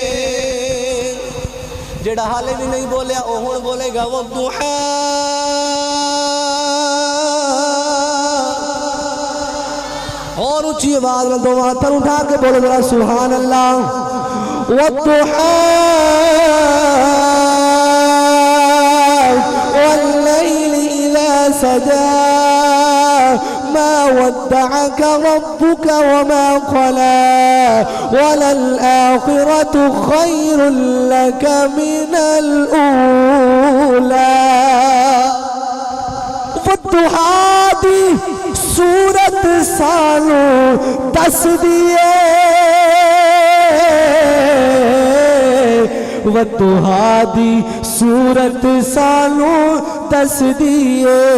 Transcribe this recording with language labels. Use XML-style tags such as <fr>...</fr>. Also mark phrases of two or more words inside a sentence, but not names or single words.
<pa>جیہڑا حالے بھی نہیں بولیا وہ ہن بولے گا والضحیٰ اونچی آواز میں دو ہاتھ اٹھا کے بولو ذرا</pa> <ar>سبحان الله. والضحى والليل إذا سجى ما ودعك ربك وما قلى وللآخرة خير لك من الأولى.</ar> <pa>والضحیٰ دی سورت سانوں دس دئیے، والضحیٰ دی سورت سانوں دس دئیے.</pa>